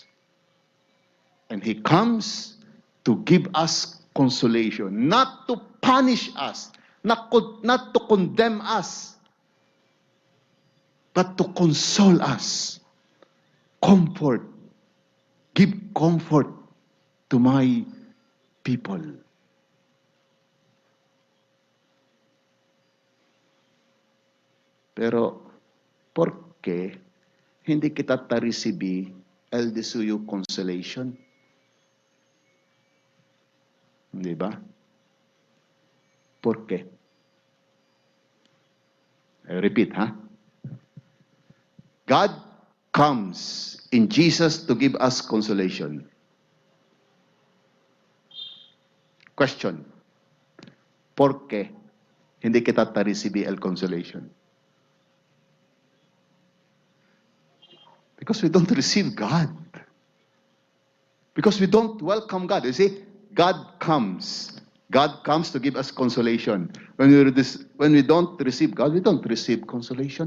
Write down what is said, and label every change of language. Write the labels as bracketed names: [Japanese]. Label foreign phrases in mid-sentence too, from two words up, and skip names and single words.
[English] And He comes to give us consolation, not to punish us, not to condemn us, but to console us. Comfort. Give comfort to my people. [Chavacano] Pero, ¿por qué hindi kita tarisibi el de suyo consolation? Di ba? ¿Por qué? [English] I repeat, God comes in Jesus to give us consolation. Question. ¿Por qué hindi kita tarisibi el consolation? Because we don't receive God. Because we don't welcome God. You see, God comes. God comes to give us consolation. When we don't receive God, we don't receive consolation.